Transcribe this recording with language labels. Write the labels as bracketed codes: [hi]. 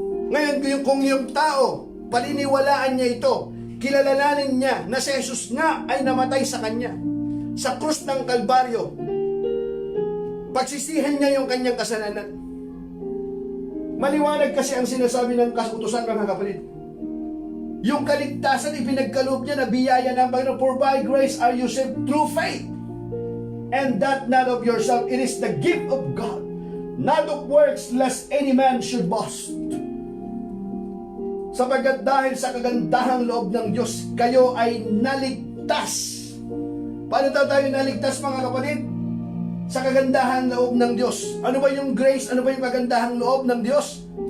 [tl] Ngayon, kung yung tao, paniniwalaan niya ito, kilalanin niya na si Jesus nga ay namatay sa kanya, sa krus ng Kalbaryo, pagsisihan niya yung kanyang kasalanan. Maliwanag kasi ang sinasabi ng kautusan, mga kapatid. Yung kaligtasan, ipinagkaloob niya na biyaya ng Panginoon. [en] For by grace are you saved through faith. And that not of yourself, it is the gift of God, not of works, lest any man should boast. [tl] Sapagkat dahil sa kagandahang loob ng Diyos, kayo ay naligtas. Paano tayo naligtas, mga kapatid? Sa kagandahang loob ng Diyos. Ano ba yung grace? Ano ba yung kagandahang loob ng Diyos?